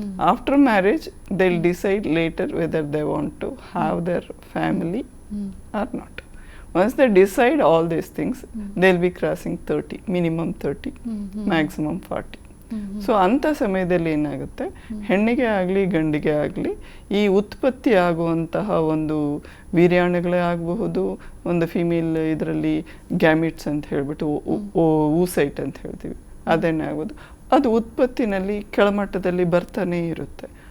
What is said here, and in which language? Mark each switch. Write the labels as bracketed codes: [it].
[en] After marriage they'll decide later whether they want to have their family or not. Once they decide all these things, they'll be crossing 30, minimum 30, maximum 40. [kn] So ಅಂಥ ಸಮಯದಲ್ಲಿ ಏನಾಗುತ್ತೆ, ಹೆಣ್ಣಿಗೆ ಆಗಲಿ ಗಂಡಿಗೆ ಆಗಲಿ ಈ ಉತ್ಪತ್ತಿ ಆಗುವಂತಹ ಒಂದು ವೀರ್ಯಾಣುಗಳೇ ಆಗಬಹುದು, ಒಂದು ಫಿಮೇಲ್ ಇದರಲ್ಲಿ ಗ್ಯಾಮಿಟ್ಸ್ ಅಂತ ಹೇಳ್ಬಿಟ್ಟು ಊಸೈಟ್ ಅಂತ ಹೇಳ್ತೀವಿ, ಅದೇನೇ ಆಗೋದು, ಅದು ಉತ್ಪತ್ತಿನಲ್ಲಿ ಕೆಳಮಟ್ಟದಲ್ಲಿ ಬರ್ತಾನೇ ಇರುತ್ತೆ.